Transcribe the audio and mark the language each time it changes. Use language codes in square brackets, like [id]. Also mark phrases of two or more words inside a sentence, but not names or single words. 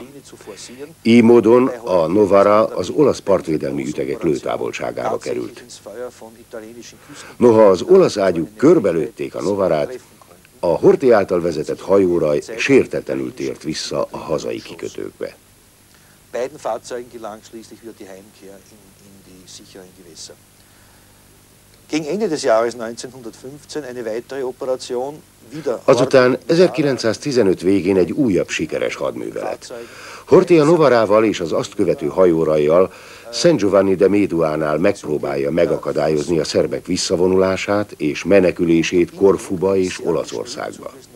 [hu] Így módon a Novara az olasz partvédelmi ütegek lőtávolságába került. Noha az olasz ágyúk körbelőtték a Novarát, a Horthy által vezetett hajóraj sértetlenül tért vissza a hazai kikötőkbe. [de] Beiden Fahrzeugen gelang schließlich wieder die Heimkehr in die sicheren Gewässer. Gegen Ende des Jahres 1915 eine weitere Operation wieder. [hu] Azután 1915 végén egy újabb sikeres hadművelet. Horthy a Novarával és az azt követő hajórajjal San Giovanni de Meduánál megpróbálja megakadályozni a szerbek visszavonulását és menekülését Korfuba és Olaszországba.